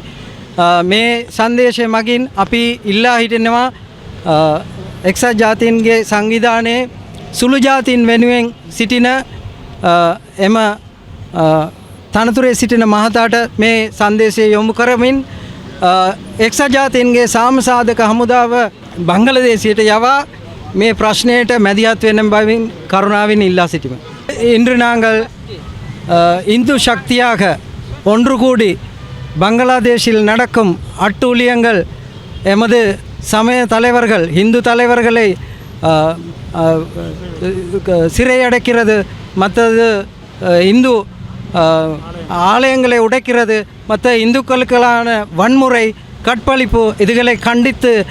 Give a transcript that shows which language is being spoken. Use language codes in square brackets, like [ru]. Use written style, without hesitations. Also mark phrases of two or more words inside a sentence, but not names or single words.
[si] මේ සංදේශය මගින් අපි ඉල්ලා හිටිනවා එක්සත් ජාතීන්ගේ සංවිධානයේ සුළු ජාතීන් වෙනුවෙන් සිටින එම තනතුරේ සිටින මහතාට මේ සංදේශය යොමු කරමින් එක්සත් ජාතීන්ගේ සාමසාධක හමුදාව බංගලදේශයට යවා මේ ප්‍රශ්නයට මැදිහත් වෙන බවින් කරුණාවෙන් ඉල්ලා සිටිමු. [ta] இன்று நாங்கள் இந்து சக்தியாக ஒன்று கூடி பங்களாதேஷில் நடக்கும் அட்டூழியங்கள் எமது சமய தலைவர்கள் இந்து தலைவர்களை சிறையடைக்கிறது, மற்றது இந்து ஆலயங்களை உடைக்கிறது, மற்ற இந்துக்களுக்கான வன்முறை கற்பழிப்பு இதுகளை கண்டித்து